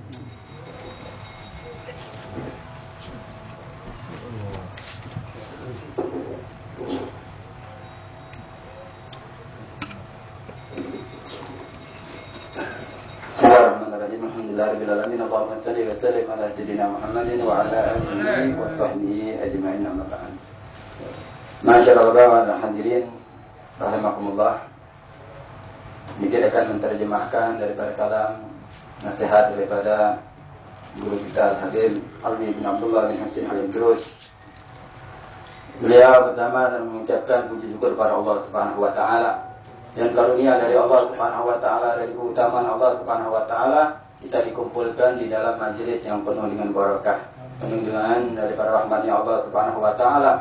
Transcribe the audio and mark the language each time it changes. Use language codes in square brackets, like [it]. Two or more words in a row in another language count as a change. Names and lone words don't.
[ar] بسم الله الرحمن الرحيم الحمد لله رب العالمين. اللهم صل وسلم على سيدنا محمد وعلى آله وصحبه أجمعين. أما بعد. ما شاء الله حاضرين رحمكم الله. [id] Kita akan menerjemahkan daripada kalam nasihat daripada guru kita Habib Alwi bin Abdullah bin Hasan Al-Idrus. Beliau pertama mengucapkan puji syukur kepada Allah [ar] سبحانه وتعالى. [id] Dan karunia dari Allah [ar] سبحانه وتعالى, [id] dari keutamaan Allah [ar] سبحانه وتعالى, [id] kita dikumpulkan di dalam majelis yang penuh dengan barakah, penuh dengan daripada rahmatnya Allah [ar] سبحانه وتعالى.